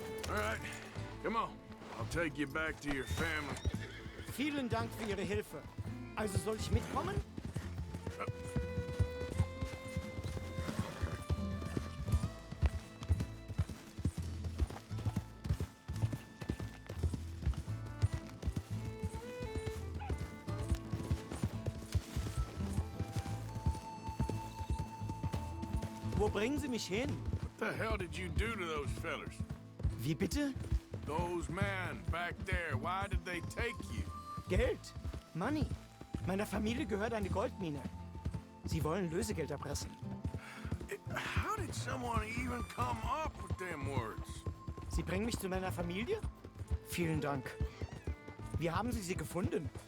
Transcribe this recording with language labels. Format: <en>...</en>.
<en>All right, come on. I'll take you back to your family.</en> <de>Vielen Dank für Ihre Hilfe. Also soll ich mitkommen? Wo bringen Sie mich hin?</de> <en>What the hell did you do to those fellers?</en> <de>Wie bitte?</de> <en>Those men back there, why did they take you?</en> <de>Geld.</de> <en>Money.</en> <de>Meiner Familie gehört eine Goldmine. Sie wollen Lösegeld erpressen.</de> <en>How did someone even come up with them words?</en> <de>Sie bringen mich zu meiner Familie? Vielen Dank. Wie haben Sie sie gefunden?</de>